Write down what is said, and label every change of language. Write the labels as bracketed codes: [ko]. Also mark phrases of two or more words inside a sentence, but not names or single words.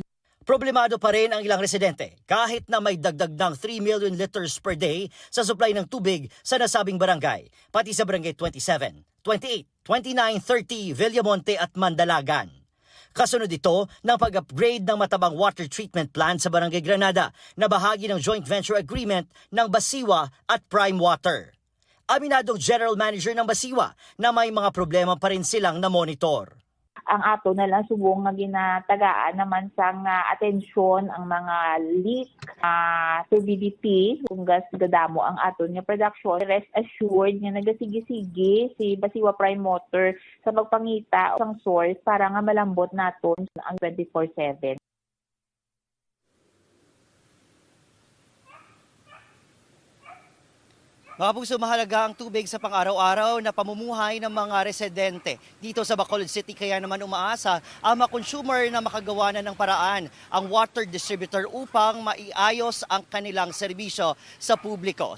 [tl] Problemado pa rin ang ilang residente kahit na may dagdag ng 3 [en] million liters per day [tl] sa supply ng tubig sa nasabing barangay, pati sa barangay 27, 28, 29, 30, Villamonte at Mandalagan. Kasunod ito ng pag-upgrade ng matabang [en] water treatment plant [tl] sa Barangay Granada na bahagi ng [en] joint venture agreement [tl] ng Basiwa at Prime Water. Aminadong [en] General Manager [tl] ng Basiwa na may mga problema pa rin silang na-monitor. [hil] Ang ato na lang subong nga ginatagaan naman sang atensyon ang mga leak, turbidity, kung gas gadamo ang ato nga production. [en] Rest assured [hil] nga nagasigi-sigi si Basiwa Prime Water sa magpangita ang source para nga malambot naton ang 24/7. [tl] Mga puso, mahalaga ang tubig sa pang-araw-araw na pamumuhay ng mga residente dito sa Bacolod City. Kaya naman umaasa ang mga consumer na makagawa na ng paraan ang [en] water distributor [tl] upang maiayos ang kanilang serbisyo sa publiko.